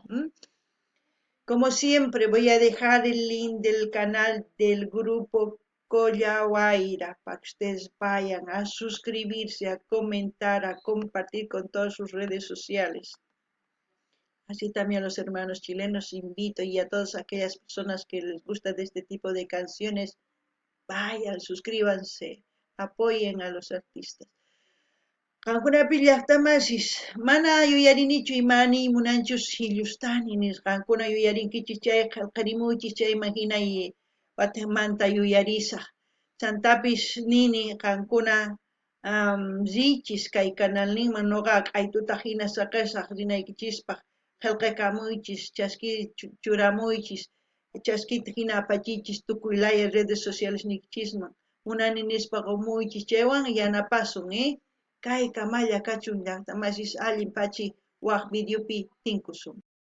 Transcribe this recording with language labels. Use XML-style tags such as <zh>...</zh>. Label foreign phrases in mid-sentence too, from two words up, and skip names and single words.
<es>Como siempre, voy a dejar el link del canal del grupo Collahuayra para que ustedes vayan a suscribirse, a comentar, a compartir con todas sus redes sociales. Así también a los hermanos chilenos invito y a todas aquellas personas que les gusta de este tipo de canciones, vayan, suscríbanse, apoyen a los artistas.</es> <qu>Qankunapi llaqtamasis mana yuyarinichu imani munanchus sillustani nisqankuna yuyarinkichis chay qillqarimuychis chayman hinay watamanta yuyarisaq chantapis nini qankuna richish kay canalninman nuqa q'aytuta hina saqisaq rinaykichispaq qillqakamuychis churamuychis chaskita hina apachiychis tukuylaya</qu> <es>redes sociales</es> <qu>nikchisman munani nispa qumuychis chaywan yanapasun kay kamalla kachun llaqtamasis allin pachi waq videopi tinkusun</qu>